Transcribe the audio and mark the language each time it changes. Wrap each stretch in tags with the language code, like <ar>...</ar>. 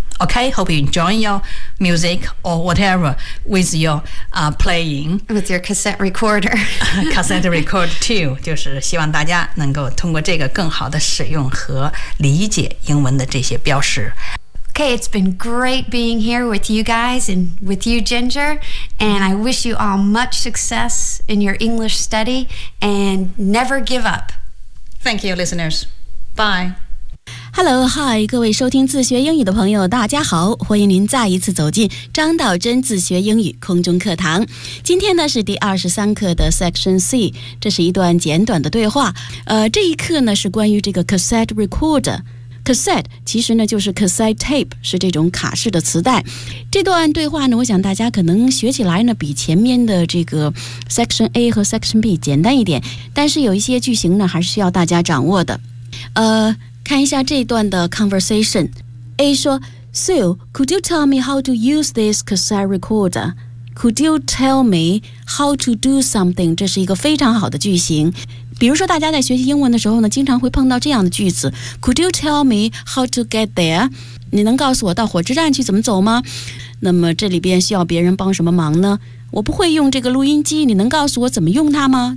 <en>Okay, hope you enjoy your music or whatever with your、playing. With your cassette recorder. cassette recorder too.</en> <zh>就是希望大家能够通过这个更好的使用和理解英文的这些标识。</zh> <en>Okay, it's been great being here with you guys and with you, Ginger. And I wish you all much success in your English study and never give up. Thank you, listeners. Bye. Hello, hi,</en> <zh>各位收听自学英语的朋友大家好，欢迎您再一次走进张道真自学英语空中课堂。今天呢是第23课的 Section C， 这是一段简短的对话。这一课呢是关于这个 cassette recorder。Cassette 其实呢就是 cassette tape， 是这种卡式的磁带。这段对话呢，我想大家可能学起来呢比前面的这个 Section A 和 Section B 简单一点，但是有一些句型呢还是需要大家掌握的。看一下这一段的 conversation。</zh> <en>A 说 Sue, could you tell me how to use this cassette recorder? Could you tell me how to do something?</en> <zh>这是一个非常好的句型。比如说大家在学习英文的时候呢，经常会碰到这样的句子，</zh> <en>Could you tell me how to get there?</en> <zh>你能告诉我到火车站去怎么走吗？那么这里边需要别人帮什么忙呢？我不会用这个录音机，你能告诉我怎么用它吗？</zh>